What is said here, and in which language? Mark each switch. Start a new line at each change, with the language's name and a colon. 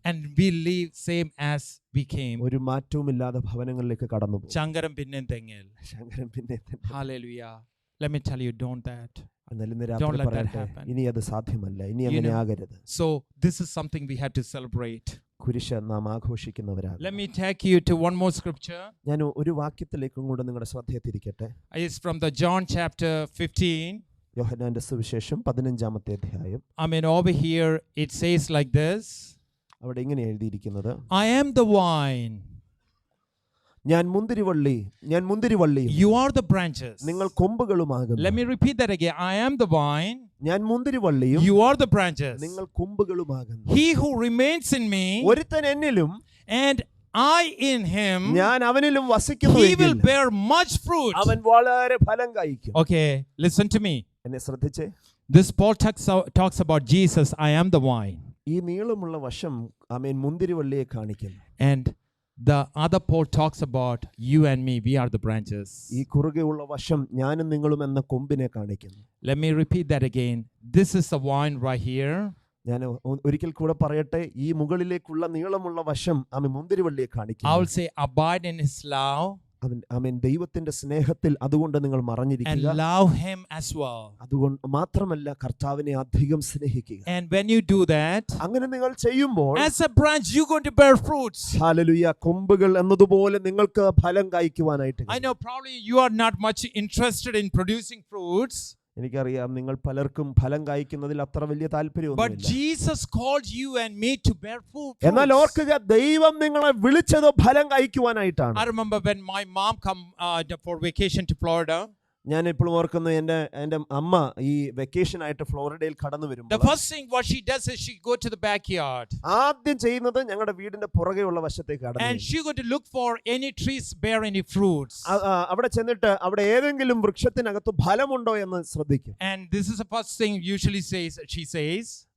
English: and we leave same as we came.
Malayalam: ഒരു മാറ്റവുമില്ലാതെ ഭവനങ്ങളിലേക്ക് കടന്നു പോകും. Changaram pinne tengel. ശങ്കരൻ പിന്നെ
English: Hallelujah. Let me tell you, don't that.
Malayalam: എന്നാൽ ഇന്ന്
English: Don't
Malayalam: രാത്രി
English: let that
Malayalam: പറയട്ടെ,
English: happen.
Malayalam: ഇനി അത് സാധ്യമല്ല, ഇനി
English: You
Malayalam: അങ്ങനെ
English: know,
Malayalam: ആകരുത്.
English: So this is something we have to celebrate.
Malayalam: കുരിശ് നാം ആഘോഷിക്കുന്നവരാണ്.
English: Let me take you to one more scripture.
Malayalam: ഞാൻ ഒരു വാക്യത്തിലേക്കും കൂടെ നിങ്ങളുടെ ശ്രദ്ധയെ തിരിക്കട്ടെ.
English: It's from the John chapter 15.
Malayalam: യോഹന്നാന്റെ സുവിശേഷം 15-ാമത്തെ അധ്യായം.
English: I mean, over here it says like this.
Malayalam: അവിടെ ഇങ്ങനെ എഴുതിയിരിക്കുന്നത്,
English: I am the vine.
Malayalam: ഞാൻ മുന്തിരിവള്ളി,
English: You are the branches.
Malayalam: നിങ്ങൾ കൊമ്പുകളുമാകുന്നു.
English: Let me repeat that again. I am the vine.
Malayalam: ഞാൻ മുന്തിരിവള്ളിയും
English: You are the branches.
Malayalam: നിങ്ങൾ കൊമ്പുകളുമാകുന്നു.
English: He who remains in me
Malayalam: ഒരുത്തൻ എന്നിലും
English: and I in him,
Malayalam: ഞാൻ അവനിലും
English: he will
Malayalam: വസിക്കുന്നുവെങ്കിൽ
English: bear much fruit.
Malayalam: അവൻ വളരെ ഫലം കായ്ക്കും.
English: Okay, listen to me.
Malayalam: എന്നെ ശ്രദ്ധിച്ചേ.
English: This Paul talks about Jesus. I am the vine.
Malayalam: ഈ നീളമുള്ള വശം മുന്തിരിവള്ളിയെ കാണിക്കുന്നു.
English: And the other Paul talks about you and me. We are the branches.
Malayalam: ഈ കുറുകെയുള്ള വശം ഞാനും നിങ്ങളും എന്ന കൊമ്പിനെ കാണിക്കുന്നു.
English: Let me repeat that again. This is the vine right here.
Malayalam: ഞാൻ ഒരിക്കൽ കൂടെ പറയട്ടെ, ഈ മുകളിലേക്കുള്ള നീളമുള്ള വശം മുന്തിരിവള്ളിയെ
English: I
Malayalam: കാണിക്കുന്നു.
English: will say, abide in his love
Malayalam: ദൈവത്തിന്റെ സ്നേഹത്തിൽ അതുകൊണ്ട് നിങ്ങൾ
English: and
Malayalam: മറഞ്ഞിരിക്കുക.
English: love him as well.
Malayalam: അതുകൊണ്ട് മാത്രമല്ല, കർത്താവിനെ അധികം സ്നേഹിക്കുക.
English: And when you do that,
Malayalam: അങ്ങനെ നിങ്ങൾ ചെയ്യുമ്പോൾ
English: as a branch, you're going to bear fruits.
Malayalam: Hallelujah, കൊമ്പുകൾ എന്നതുപോലെ നിങ്ങൾക്ക് ഫലം കായ്ക്കുവാനായിട്ട്.
English: I know probably you are not much interested in producing fruits.
Malayalam: എനിക്കറിയാം നിങ്ങൾ പലർക്കും ഫലം കായ്ക്കുന്നതിൽ അത്ര വലിയ
English: But
Malayalam: താല്പര്യമൊന്നുമില്ല.
English: Jesus called you and me to bear fruit.
Malayalam: എന്നാൽ ഓർക്കുക, ദൈവം നിങ്ങളെ വിളിച്ചത് ഫലം കായ്ക്കുവാനായിട്ടാണ്.
English: I remember when my mom come for vacation to Florida.
Malayalam: ഞാൻ ഇപ്പോഴും ഓർക്കുന്നു, എൻ്റെ അമ്മ ഈ വെക്കേഷൻ ആയിട്ട് ഫ്ലോറിഡയിൽ കടന്നു
English: The
Malayalam: വരുമ്പോൾ
English: first thing what she does is she go to the backyard
Malayalam: ആദ്യം ചെയ്യുന്നത് ഞങ്ങളുടെ വീടിന്റെ പുറകെയുള്ള വശത്തേക്ക് കടന്നു
English: and she go to look for any trees bear any fruits.
Malayalam: അവിടെ ചെന്നിട്ട് അവിടെ ഏതെങ്കിലും വൃക്ഷത്തിനകത്ത് ഫലമുണ്ടോ എന്ന് ശ്രദ്ധിക്കും.
English: And this is the first thing usually she says.